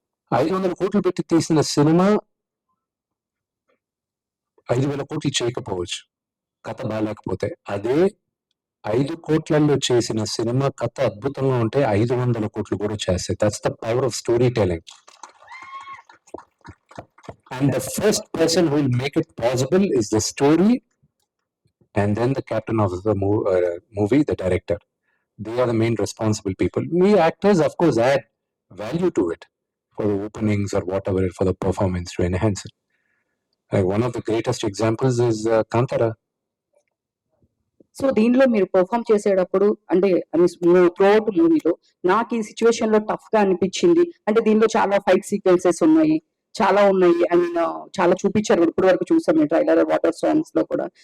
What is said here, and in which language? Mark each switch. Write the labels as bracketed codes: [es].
[te] 500 కోట్లు పెట్టి తీసిన సినిమా 5,000 కోట్లు చేయకపోవచ్చు కథ బాగాలేకపోతే. అదే 5 కోట్లలో చేసిన సినిమా కథ అద్భుతంగా ఉంటే 500 కోట్లు కూడా చేస్తాయి. [en] That's the power of story telling. And the first person who will make it possible is the story, and then the captain of the movie, the director. They are the main responsible people. We actors, of course, add value to it for the openings or whatever, for the performance to enhance it. Like one of the greatest examples is Kantara. [te] So దీనిలో మీరు perform చేసేటప్పుడు అంటే throughout మూవీలో నాకు ఈ situation లో tough గా అనిపించింది అంటే దీనిలో చాలా ఫైట్ సీక్వెన్సెస్ ఉన్నాయి, చాలా ఉన్నాయి అండ్ చాలా చూపించారు. ఇప్పుడు వరకు చూసాం ట్రైలర్, వాటర్ సాంగ్స్ లో కూడా.